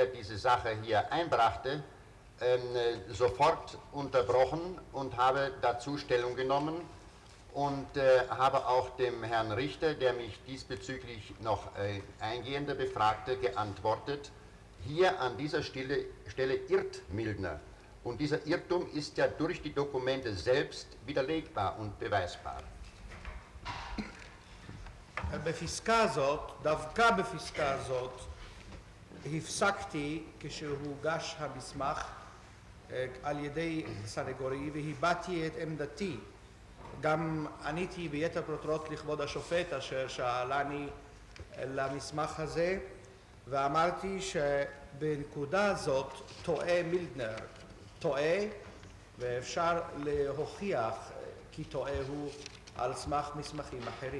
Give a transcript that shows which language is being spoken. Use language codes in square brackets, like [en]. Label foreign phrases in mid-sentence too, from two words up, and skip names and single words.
[de] diese Sache hier einbrachte, sofort unterbrochen und habe dazu Stellung genommen und habe auch dem Herrn Richter, der mich diesbezüglich noch eingehender befragte, geantwortet, hier an dieser Stelle irrt Mildner Und dieser Irrtum ist ja durch die Dokumente selbst widerlegbar und beweisbar. [he] בפסקה הזאת, דווקא בפסקה הזאת, הפסקתי כשהוגש המסמך על ידי סנגורי והבעתי את עמדתי. גם עניתי ביתר פרוטרוט לכבוד השופט אשר שאלני למסמך הזה, ואמרתי שבנקודה הזאת טועה מילדנר, טועה, ואפשר להוכיח כי טועה הוא על סמך מסמכים אחרים.